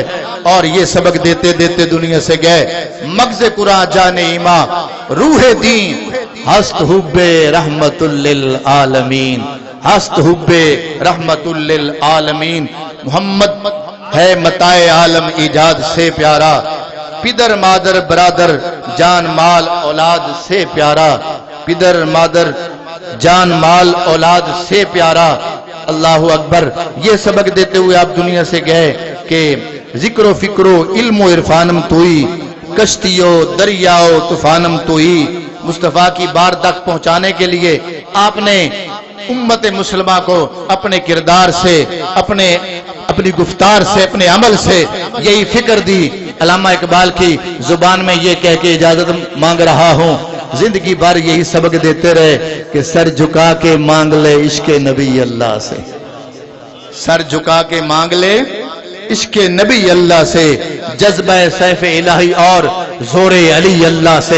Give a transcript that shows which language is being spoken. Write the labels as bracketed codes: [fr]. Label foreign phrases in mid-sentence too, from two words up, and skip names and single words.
[ur] اور یہ سبق دیتے دیتے دنیا سے گئے، [fa] مغز قرآن جانے ایمان روح دین ہست حب رحمت للعالمین، ہست حب رحمت للعالمین۔ [ur] محمد ہے متاع عالم ایجاد سے پیارا، پدر مادر برادر جان مال اولاد سے پیارا، پدر مادر جان مال اولاد سے پیارا۔ اللہ اکبر۔ یہ سبق دیتے ہوئے آپ دنیا سے گئے کہ [fa] ذکر و فکر و علم و عرفانم توئی، کشتیو دریاؤ طوفانم توئی۔ [ur] مصطفیٰ کی بار تک پہنچانے کے لیے آپ نے امت مسلمہ کو اپنے کردار سے، اپنی گفتار سے، اپنے عمل سے یہی فکر دی۔ علامہ اقبال کی زبان میں یہ کہہ کے اجازت مانگ رہا ہوں، زندگی بھر یہی سبق دیتے رہے کہ سر جھکا کے مانگ لے عشق نبی اللہ سے، سر جھکا کے مانگ لے عشق نبی اللہ سے، جذبہ سیف الہی اور زور علی اللہ سے۔